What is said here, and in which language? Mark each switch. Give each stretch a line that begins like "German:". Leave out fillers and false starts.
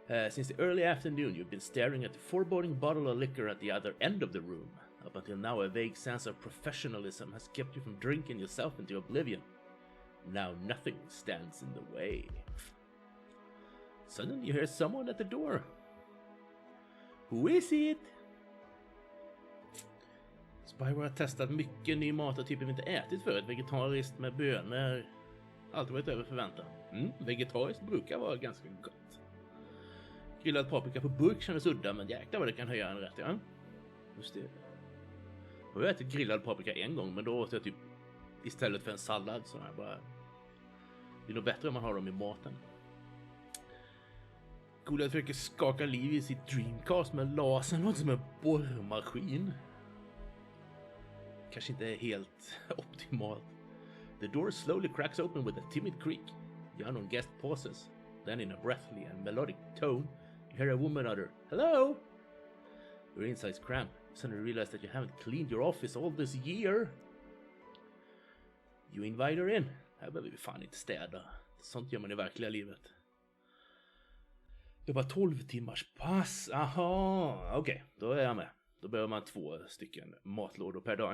English: Since the early afternoon, you've been staring at the foreboding bottle of liquor at the other end of the room. Up until now, a vague sense of professionalism has kept you from drinking yourself into oblivion. Now nothing stands in the way. Suddenly you hear someone at the door. Who is it?
Swedish: Spyro har testat mycket ny mat och typ vi inte ätit förut. Vegetariskt med bönor. Allt varit över förväntan. Vegetariskt brukar vara ganska gott. Grillad paprika på burk kändes udda, men jäklar vad det kan höja en rätt, ja. Just det. Jag har ätit grillad paprika en gång, men då åt jag typ istället för en sallad så här bara. Det är nog bättre om man har dem i maten. Goliath försöker skaka liv i sitt Dreamcast med lasern, något som en borrmaskin. Kanske inte är helt optimalt.
English: The door slowly cracks open with a timid creak. The unknown guest pauses. Then in a breathly and melodic tone, you hear a woman utter, "Hello!" Your insides cramp. You suddenly realize that you haven't cleaned your office all this year. You invite her in.
Swedish: Här behöver vi fan inte städa. Sånt gör man i verkliga livet. Det var 12 timmars pass. Aha, okej. Då är jag med. Då behöver man 2 stycken matlådor per dag.